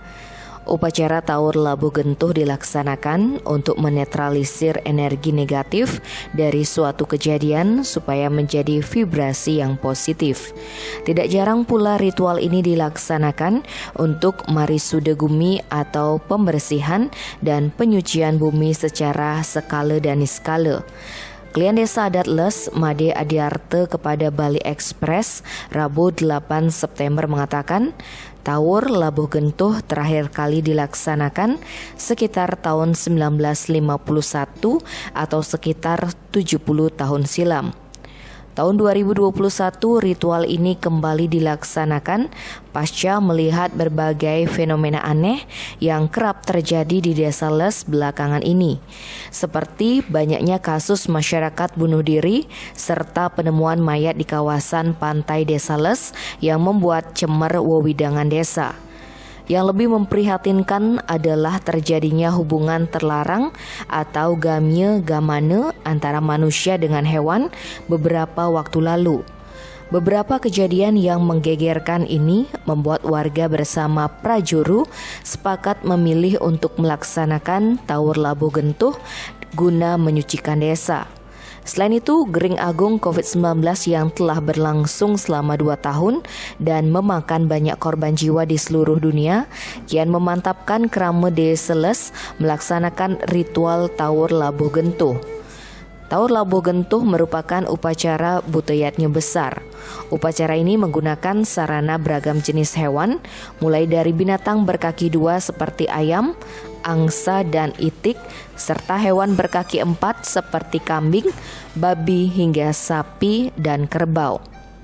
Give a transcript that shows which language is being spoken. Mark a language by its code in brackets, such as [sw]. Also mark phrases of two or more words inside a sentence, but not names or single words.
[id] Upacara Tawur Labuh Gentuh dilaksanakan untuk menetralisir energi negatif dari suatu kejadian supaya menjadi vibrasi yang positif. Tidak jarang pula ritual ini dilaksanakan untuk [ban] marisuda gumi [id] atau pembersihan dan penyucian bumi secara skala dan niskala. Klien Desa Adat Les, Made Adiarte kepada Bali Express, Rabu 8 September mengatakan, Tawur Labuh Gentuh terakhir kali dilaksanakan sekitar tahun 1951 atau sekitar 70 tahun silam. Tahun 2021 ritual ini kembali dilaksanakan pasca melihat berbagai fenomena aneh yang kerap terjadi di Desa Les belakangan ini, seperti banyaknya kasus masyarakat bunuh diri serta penemuan mayat di kawasan pantai Desa Les yang membuat [ban] cemer wewidangan [id] desa. Yang lebih memprihatinkan adalah terjadinya hubungan terlarang atau [ban] gamye gamane [id] antara manusia dengan hewan beberapa waktu lalu. Beberapa kejadian yang menggegerkan ini membuat warga bersama prajuru sepakat memilih untuk melaksanakan Tawur Labuh Gentuh guna menyucikan desa. Selain itu, [ban] Gering Agung [id] COVID-19 yang telah berlangsung selama 2 tahun dan memakan banyak korban jiwa di seluruh dunia, kian memantapkan Krama Desa Les melaksanakan ritual Tawur Labuh Gentuh. Tawur Labuh Gentuh merupakan upacara buteyatnya besar. Upacara ini menggunakan sarana beragam jenis hewan, mulai dari binatang berkaki 2 seperti ayam, angsa dan itik, serta hewan berkaki 4 seperti kambing, babi hingga sapi dan kerbau.